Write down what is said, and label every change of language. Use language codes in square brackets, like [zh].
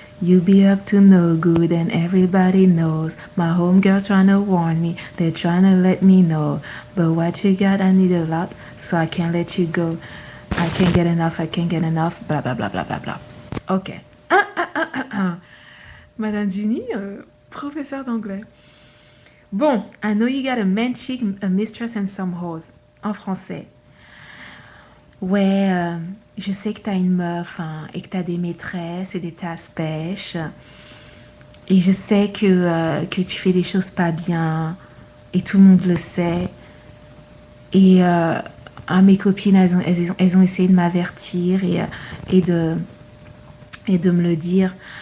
[en] You be up to no good and everybody knows. My homegirls trying to warn me, they're trying to let me know. But what you got, I need a lot, so I can't let you go. I can't get enough, bla bla bla bla bla bla. Ok. [fr] Madame Ginny, professeur d'anglais. [en] Bon, I know you got a man chick, a mistress and some hoes. [fr] En français. Ouais, je sais que t'as une meuf hein, et que t'as des maîtresses et des tasses-pêches. Et je sais que tu fais des choses pas bien. Et tout le monde le sait. Et mes copines, elles ont essayé de m'avertir et de me le dire.